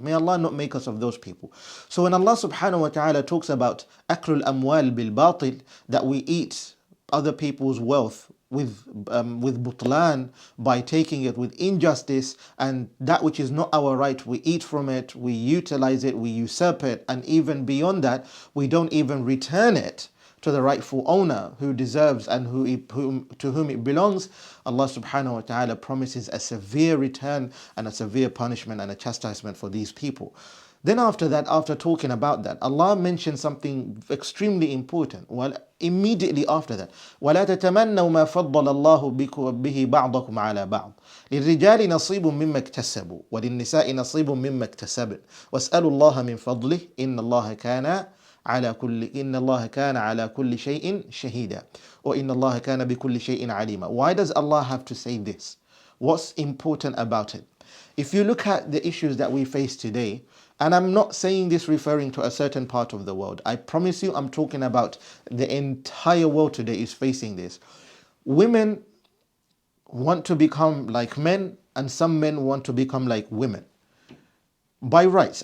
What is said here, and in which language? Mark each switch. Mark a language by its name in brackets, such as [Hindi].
[English] May Allah not make us of those people. So when Allah subhanahu wa ta'ala talks about [Arabic] aklul amwal bil batil, [English] that we eat other people's wealth with butlan, by taking it with injustice, and that which is not our right, we eat from it, we utilize it, we usurp it, and even beyond that, we don't even return it to the rightful owner who deserves and to whom it belongs. Allah subhanahu wa ta'ala promises a severe return and a severe punishment and a chastisement for these people. Then after that, after talking about that, Allah mentioned something extremely important. Well, immediately after that, [Arabic] وَلَا تَتَمَنَّوْا مَا فَضَّلَ اللَّهُ بِهِ بَعْضَكُمْ عَلَى بَعْضٍ لِلرِّجَالِ نَصِيبٌ مِمَّا اكْتَسَبُوا وَلِلنِّسَاءِ نَصِيبٌ مِمَّا اكْتَسَبْنَ وَاسْأَلُوا اللَّهَ مِنْ فَضْلِهِ إِنَّ اللَّهَ كَانَ على كل شيء شهيدا or إن الله كان بكل شيء عليما. [English] Why does Allah have to say this? What's important about it? If you look at the issues that we face today, and I'm not saying this referring to a certain part of the world, I promise you I'm talking about the entire world today is facing this. Women want to become like men, and some men want to become like women by rights.